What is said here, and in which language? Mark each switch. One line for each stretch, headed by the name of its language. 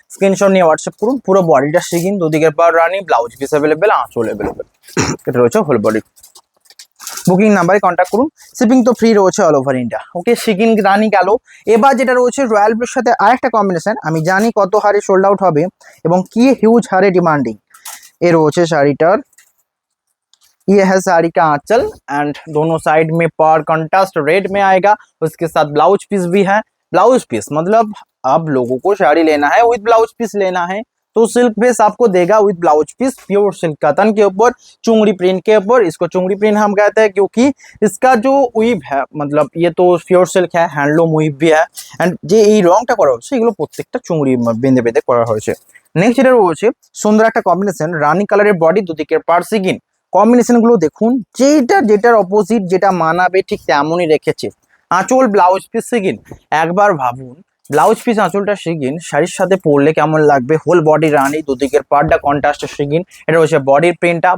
Bangla: Screenshot নিয়ে WhatsApp করুন, পুরো বডিটা শিগিন, দুদিকের পাড় রানী, ব্লাউজ পিস अवेलेबल, আঁচল अवेलेबल। এটা রয়েছে হোল বডি। বুকিং নাম্বারে কন্ট্যাক্ট করুন, শিপিং তো ফ্রি রয়েছে অল ওভার ইন্ডিয়া। ওকে, শিগিন রানী গেল। এবার যেটা রয়েছে রয়্যাল ব্লুর সাথে আরেকটা কম্বিনেশন, আমি জানি কত হারে সোল্ড আউট হবে এবং কি হিউজ হারে ডিমান্ডিং। এ রয়েছে শাড়িটার,
Hindi: ये है साड़ी का आंचल एंड दोनों साइड में पर कंट्रास्ट रेड में आएगा, उसके साथ ब्लाउज पीस भी है। ब्लाउज पीस मतलब अब लोगों को साड़ी लेना है विद ब्लाउज पीस लेना है, तो सिल्क बेस आपको देगा with blouse piece, pure silk कतन के ऊपर चुंगड़ी प्रिंट के ऊपर। इसको चुंगड़ी प्रिंट हम कहते हैं क्योंकि इसका जो उइब है, मतलब ये तो प्योर सिल्क है, हैंडलूम उइब भी है एंड
Bangla: যে এই রংটা করা হচ্ছে এগুলো প্রত্যেকটা চুংড়ি বেঁধে বেঁধে করা হয়েছে। নেক্সট এটা রয়েছে সুন্দর একটা কম্বিনেশন, রানী কালারের বডি, দুদিকের পাড় সিগিন। কম্বিনেশন গুলো দেখুন, যেটার অপোজিট যেটা মানাবে ঠিক তেমনই রেখেছে। আঁচল ব্লাউজ পিস সিগিন, একবার ভাবুন ব্লাউজ পিস আঁচলটা শিগিন, শাড়ির সাথে পরলে কেমন লাগবে, হোল বডি রানি, দুদিকের পার্টটা কন্ট্রাস্টে শিগিন, এটা হচ্ছে বডির প্রিন্টটা।